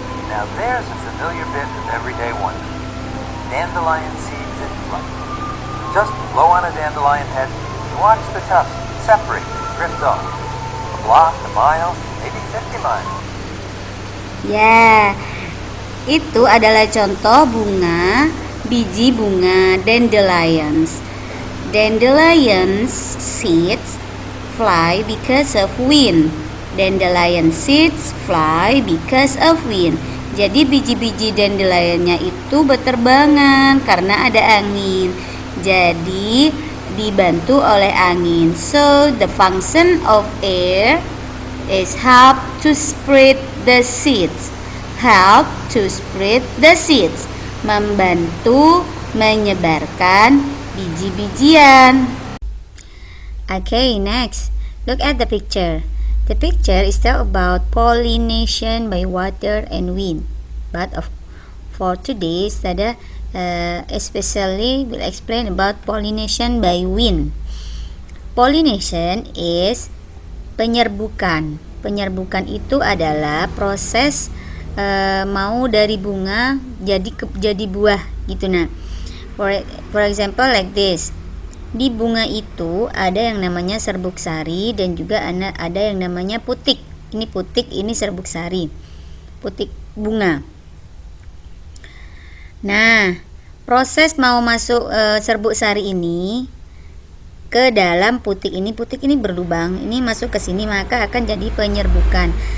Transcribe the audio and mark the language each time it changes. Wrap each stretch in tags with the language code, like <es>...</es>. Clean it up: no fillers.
<en>Now there's a familiar bit of everyday wonder. Dandelion seeds in flight. Just blow on a dandelion head and watch the tufts separate and drift off. A block, a mile, maybe 50 miles.</en> <id>Ya, itu adalah contoh bunga, biji bunga dandelions.</id> <en>Dandelions seeds fly because of wind. Dandelion seeds fly because of wind.</en> <id>Jadi biji-biji dandelionnya itu berterbangan karena ada angin. Jadi dibantu oleh angin.</id> <en>So the function of air is help to spread the seeds. Help to spread the seeds.</en> <id>Membantu menyebarkan biji-bijian.</id> <en>Okay, next. Look at the picture. The picture is still about pollination by water and wind. But for today, Sada especially will explain about pollination by wind. Pollination is penyerbukan.</en> <id>Penyerbukan itu adalah proses mau dari bunga jadi buah gitu.</id> <en>Nah, for example like this.</en> <id>Di bunga itu ada yang namanya serbuk sari dan juga ada yang namanya putik. Ini putik, ini serbuk sari. Putik bunga. Nah, proses mau masuk serbuk sari ini ke dalam putik ini berlubang, ini masuk ke sini, maka akan jadi penyerbukan.</id>